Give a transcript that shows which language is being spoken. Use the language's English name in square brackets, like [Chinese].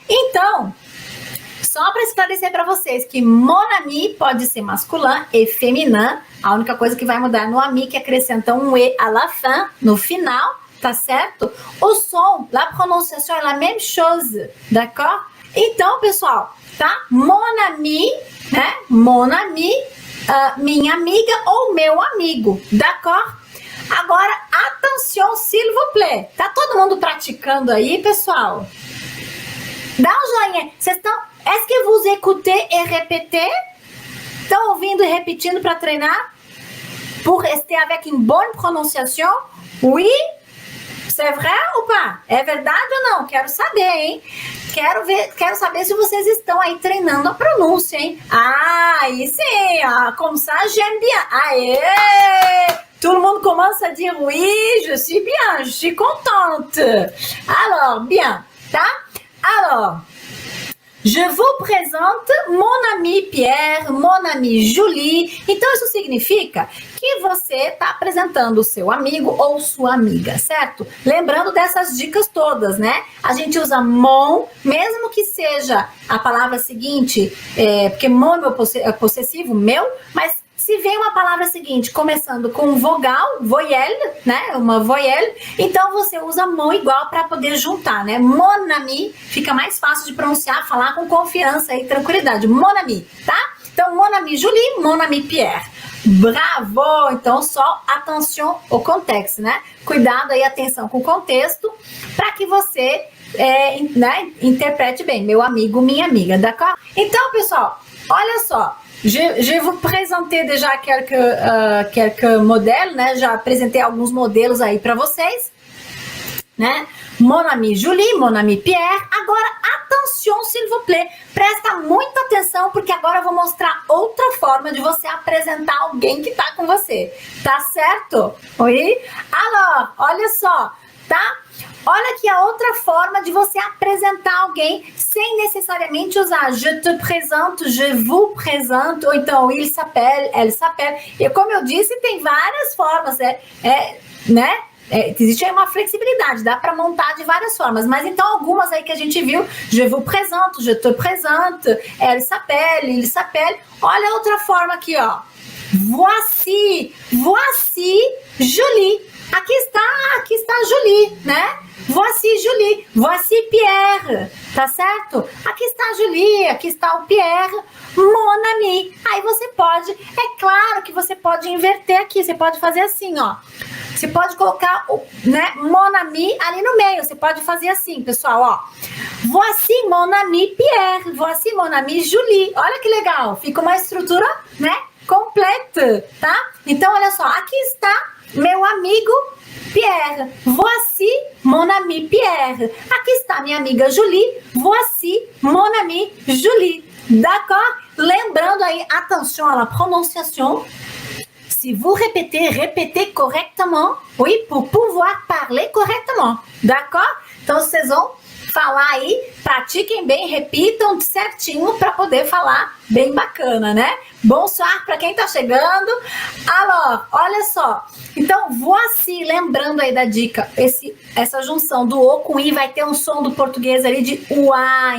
[Portuguese] Então, só para esclarecer para vocês que mon ami pode ser masculin e féminin, a única coisa que vai mudar no ami que acrescenta um e [French] à la fin, [Portuguese] no final, tá certo? O som, [French] la prononciation é la même chose, d'accord? [Portuguese] Então, pessoal, tá? Mon ami, né? [French] Mon ami, [Portuguese] minha amiga ou meu amigo, d'accord? Agora, [French] attention, s'il vous plaît. [Portuguese] Tá todo mundo praticando aí, pessoal? Dá um joinha. Vocês estão... [French] Est-ce que vous écoutez et répétez? [Portuguese] Estão ouvindo e repetindo para treinar? [French] Pour rester avec une bonne prononciation? Oui? C'est vrai ou pas? [Portuguese] É verdade ou não? Quero saber, hein? Quero saber se vocês estão aí treinando a pronúncia, hein? [French] Ah, [Portuguese] aí sim! [French] Ah, comme ça, j'aime bien. Aê! Tout le monde commence à dire oui, je suis bien, je suis contente. Alors, bien, [Portuguese] tá? [French] Alors, je vous présente mon ami Pierre, mon ami Julie. [Portuguese] Então, isso significa que você está apresentando o seu amigo ou sua amiga, certo? Lembrando dessas dicas todas, né? A gente usa mon, mesmo que seja a palavra seguinte, porque mon é possessivo, meu, mas se vem uma palavra seguinte, começando com vogal, voyelle, né? Uma voyelle, então você usa mon igual para poder juntar, né? Mon ami, fica mais fácil de pronunciar, falar com confiança e tranquilidade. Mon ami, tá? Então, [French] mon ami Julie, mon ami Pierre. Bravo! [Portuguese] Então, só atenção ao contexto, né? Cuidado aí, atenção com o contexto, para que você né, interprete bem. Meu amigo, minha amiga, d'accord? Então, pessoal, olha só. [French] Je vais vous présenter déjà quelques modèles, né? [Portuguese] Já apresentei alguns modelos aí para vocês, né? [French] Mon ami Julie, mon ami Pierre. [Portuguese] Agora, [French] attention, s'il vous plaît. [Portuguese] Presta muita atenção, porque agora eu vou mostrar outra forma de você apresentar alguém que tá com você. Tá certo? Oui? Alors, olha só, tá? Olha aqui a outra forma de você apresentar alguém sem necessariamente usar [French] je te présente, je vous présente, [Portuguese] ou então [French] il s'appelle, elle s'appelle. [Portuguese] E como eu disse, tem várias formas, né? Existe aí uma flexibilidade, dá para montar de várias formas, mas então algumas aí que a gente viu, [French] je vous présente, je te présente, elle s'appelle, il s'appelle. [Portuguese] Olha outra forma aqui, ó. [French] Voici Julie. [Portuguese] Aqui está Julie, né? [French] Voici Julie, voici Pierre, [Portuguese] tá certo? Aqui está a Julie, aqui está o Pierre, [French] mon ami. [Portuguese] Aí você pode, é claro que você pode inverter aqui, você pode fazer assim, ó. Você pode colocar o, né, mon ami ali no meio, você pode fazer assim, pessoal, ó. [French] Voici mon ami Pierre, voici mon ami Julie. [Portuguese] Olha que legal, fica uma estrutura, né, completa, tá? Então, olha só, aqui está meu amigo Pierre, [French] voici mon ami Pierre. [Portuguese] Aqui está minha amiga Julie, [French] voici mon ami Julie. D'accord? [Portuguese] Lembrando aí, [French] attention à la prononciation. Si vous répétez correctement, oui, pour pouvoir parler correctement. D'accord? [Portuguese] Então, vocês vão falar aí, pratiquem bem, repitam certinho para poder falar bem bacana, né? [French] Bonsoir [Portuguese] para quem tá chegando. [French] Alors, [Portuguese] olha só. Então, voici, lembrando aí da dica, essa junção do O com I vai ter um som do português ali de UA.